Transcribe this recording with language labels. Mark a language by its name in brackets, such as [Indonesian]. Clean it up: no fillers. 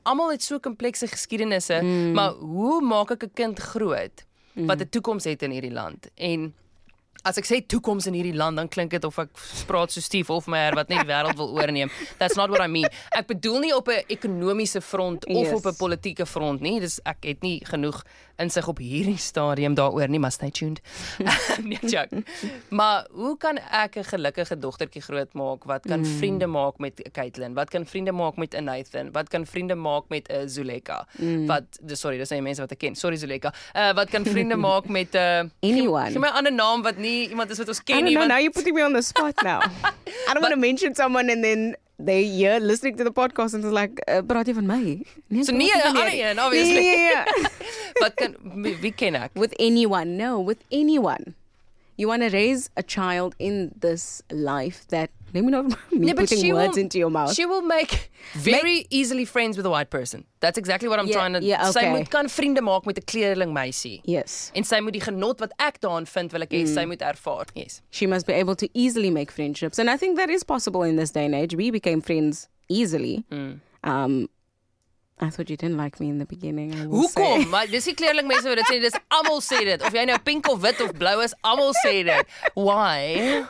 [Afrikaans] Almal het so komplekse geskiedenisse, maar hoe maak ek 'n kind groot wat 'n toekoms het in hierdie land? En as ek sê toekoms in hierdie land, dan klink dit of ek praat so Steve Hofmeyr wat net wêreld wil oorneem. That's not what I mean. Ek bedoel nie op 'n ekonomiese front of op 'n politieke front nie. Dis ek het nie genoeg insig op hierdie stadium daaroor nie, maar stay tuned. Nee, joke. Maar hoe kan ek 'n gelukkige dogtertjie grootmaak wat kan vriende maak met Caitlin? Wat kan vriende maak met 'n Nathan? Wat kan vriende maak met 'n Zuleka? Dis nie mense wat ek ken. Sorry Zuleka. Wat kan vriende maak met [English] anyone? [Afrikaans] Gee my 'n ander naam wat nie iemand is wat ons ken nie. [English] I don't know, now you're putting me on the spot now. I don't want to mention someone and then they hear listening to the podcast and it's like, praat jy van my? [Afrikaans] Nee, so nie 'n ander een, obviously. Nee. Wat kan, wie ken ek? [English] With anyone, no, with anyone. You want to raise a child in this life that, let me not me putting words into your mouth. She will make very easily friends with a white person. That's exactly what I'm trying to... okay. [Afrikaans] Sy moet kan vriende maak met 'n kleurling meisie. [English] Yes. [Afrikaans] En sy moet die genot wat ek daarin vind, wil ek hê sy moet ervaar. [English] Yes. She must be able to easily make friendships. And I think that is possible in this day and age. We became friends easily. I thought you didn't like me in the beginning. [Afrikaans] Hoekom? Maar dis die kleurling mense wat dit sê, dis almal sê dit. Of jy nou pink of wit of blou is, almal sê dit. Why?